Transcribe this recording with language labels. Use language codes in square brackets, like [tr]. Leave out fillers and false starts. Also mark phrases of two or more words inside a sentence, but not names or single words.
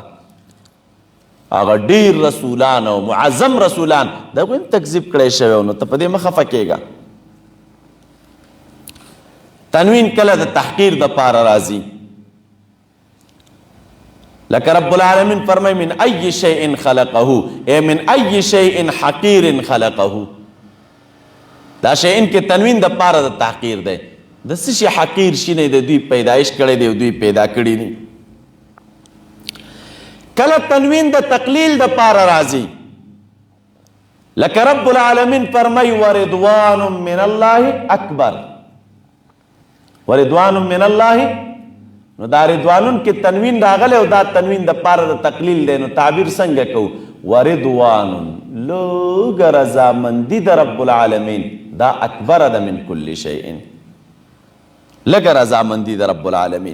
[ps] هغه ډېر رسولان او معظم رسولان د هغوی هم تکذیب کړی شوی و. نو ته په دې مه خفه کېږه. تنوین کله د تحقیر د پاره راځي. [ar] لکه رب العالمین فرمای من ای شیء خلقه ای من ای شیء حقیر خلقه. [ps] دا شیئن کې تنوین د پاره د تحقیر دی. د څه شي حقیر شي نه د دوی پیدایش کړی دی او دوی پیدا کړي دي. کله تنوین د تقلیل د پاره راځي. [ar] لکه رب العالمین فرمای ورضوان من الله اکبر. ورضوان من الله، [ps] نو دا رضوانون کې تنوین راغلی او دا تنوین د پاره د تقلیل دی. نو تعبیر څنګه کوو؟ ورضوان لوږ رضامندي د رب العالمین دا اکبر ده [ar] من کل شیء. [ps] لږه رضامندي د رب العالمین.